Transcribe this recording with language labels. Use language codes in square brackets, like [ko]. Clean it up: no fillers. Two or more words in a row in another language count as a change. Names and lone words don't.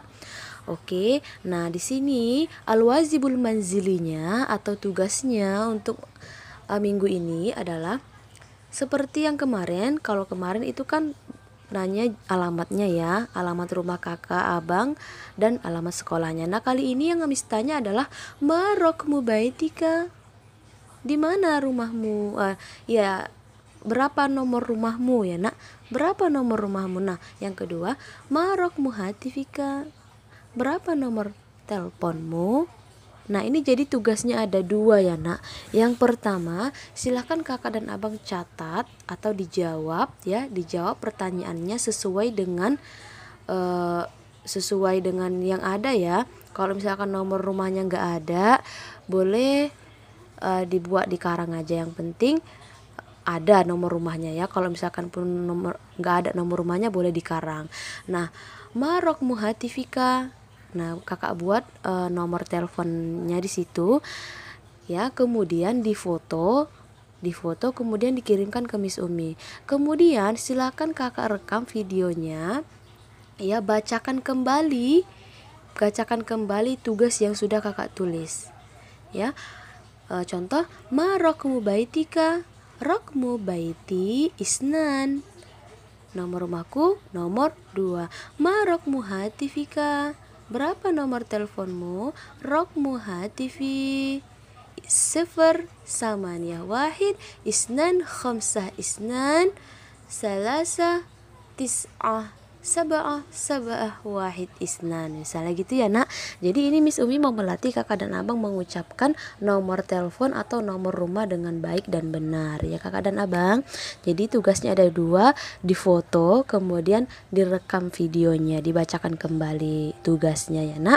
[id] Oke, nah di sini [ar] الواجب المنزلي [id] atau tugasnya untuk minggu ini adalah seperti yang kemarin. Kalau kemarin itu kan nanya alamatnya ya, alamat rumah kakak, abang, dan alamat sekolahnya. Nah, kali ini yang Miss tanya adalah [ar] ما رقم بيتك? [id] Di mana rumahmu? Ya, berapa nomor rumahmu ya nak? Berapa nomor rumahmu? Nah, yang kedua, [ar] ما رقم هاتفك? [id] Berapa nomor teleponmu? Nah, ini jadi tugasnya ada 2 ya nak. Yang pertama, silahkan kakak dan abang catat atau dijawab ya, dijawab pertanyaannya sesuai dengan yang ada ya. Kalau misalkan nomor rumahnya nggak ada, boleh dibuat di karang aja. Yang penting ada nomor rumahnya ya. Kalau misalkan pun nggak ada nomor rumahnya, boleh di karang. Nah, [ar] ما رقم هاتفك? [id] Nah, kakak buat nomor teleponnya di situ ya, kemudian difoto kemudian dikirimkan ke Miss Umi. Kemudian silakan kakak rekam videonya ya, bacakan kembali tugas yang sudah kakak tulis ya. Contoh, [ar] ما رقم بيتك? رقم بيتي اثنان. [id] Nomor rumahku nomor 2. [ar] ما رقم هاتفك? [id] Berapa nomor teleponmu? [ar] رقم هاتفي صفر ثمانية واحد اثنان خمسة اثنان ثلاثة تسعة سبعة واحد اثنان, [id] misalnya gitu ya nak. Jadi ini Miss Umi mau melatih kakak dan abang mengucapkan nomor telepon atau nomor rumah dengan baik dan benar ya kakak dan abang. Jadi tugasnya ada dua, difoto kemudian direkam videonya, dibacakan kembali tugasnya ya nak.